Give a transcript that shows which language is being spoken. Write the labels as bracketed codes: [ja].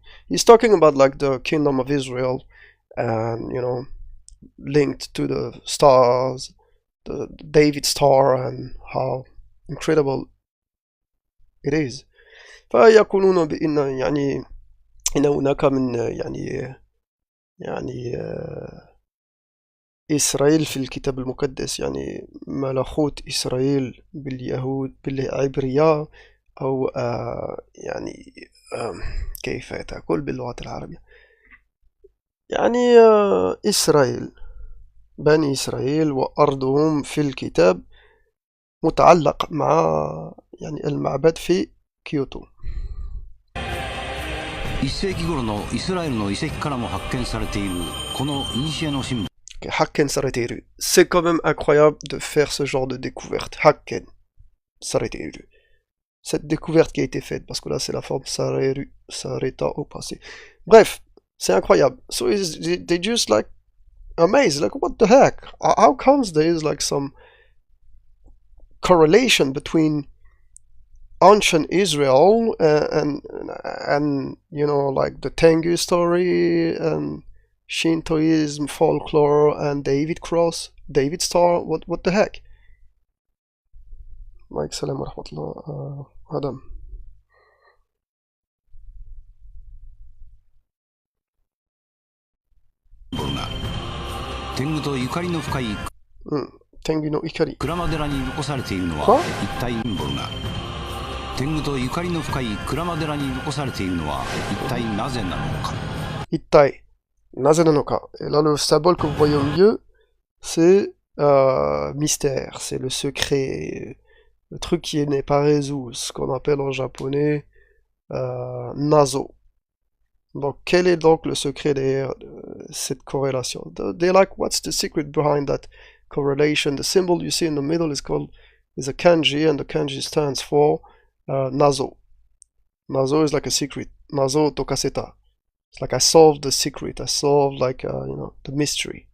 [en] He's talking about like the kingdom of Israel, and you know, linked to the stars, the David star, and how incredible it is. [ar] فيقولون بأن يعني إن هناك من يعني إسرائيل في الكتاب المقدس يعني ملكوت إسرائيل باليهود بالعبرية أو يعني كيف تقول باللغة العربية يعني إسرائيل بني إسرائيل وأرضهم في الكتاب متعلق مع يعني المعبد في كيوتو. [ja] 1世紀頃のイスラエルの遺跡からも発見されているこの古のシンボル。 Hakken Sareteru. [fr] C'est quand même incroyable de faire ce genre de découverte. [ja] Hakken Sareteru. [fr] Cette découverte qui a été faite, parce que là c'est la forme Sareru, Sareta au passé. Bref, c'est incroyable. [en] So they just like amazed, like what the heck? How comes there is like some correlation between ancient Israel and you know like the Tengu story and Shintoism, folklore, and David Cross, David Star, what the heck? [ar] Mike salam wa rahmatullah, Adam. [ja] Tenguとゆかりの深い Tengu no Ikari. 鞍馬寺に残されているのは一体シンボルが天狗とゆかりの深い鞍馬寺に残されているのは一体なぜなのか。 Ittai. Nazananoka. [fr] Et là, le symbole que vous voyez au milieu, c'est mystère, c'est le secret, le truc qui n'est pas résolu, ce qu'on appelle en japonais nazo. Donc, quel est donc le secret derrière cette corrélation? [en] They're like, what's the secret behind that correlation? The symbol you see in the middle is a kanji, and the kanji stands for nazo. Nazo is like a secret. [ja] Nazo tokaseta. [en] It's like I solved the secret. I solved like you know the mystery.